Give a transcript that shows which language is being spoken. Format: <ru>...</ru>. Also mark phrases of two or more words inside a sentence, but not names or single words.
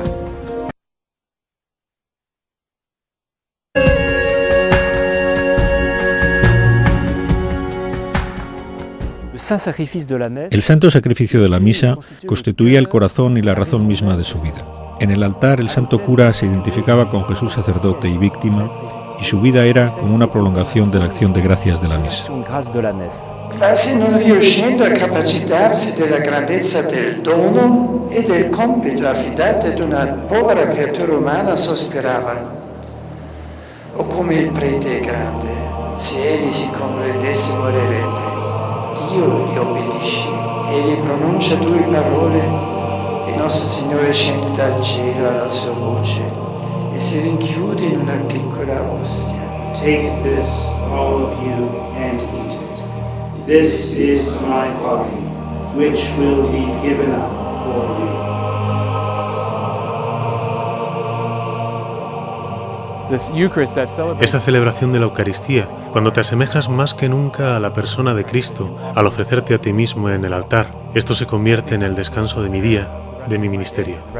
<es>El santo sacrificio de la misa constituía el corazón y la razón misma de su vida. En el altar el santo cura se identificaba con Jesús sacerdote y víctima, y su vida era como una prolongación de la acción de gracias de la misa.</es> <it>Quasi non riuscendo a capacitarsi della grandezza del dono e del compito affidato ad una povera creatura umana, sospirava: «O come il prete è grande, se egli si comprendesse morirebbe. Dio gli obbedisce, egli pronuncia due parole e nostro Signore scende dal cielo alla sua voce e si rinchiude in una piccola ostia.</it> <en>Take this, all of you, and eat it. This is my body, which will be given up for you.</en> <es>Esa celebración de la Eucaristía, cuando te asemejas más que nunca a la persona de Cristo, al ofrecerte a ti mismo en el altar, esto se convierte en el descanso de mi día, de mi ministerio.</es>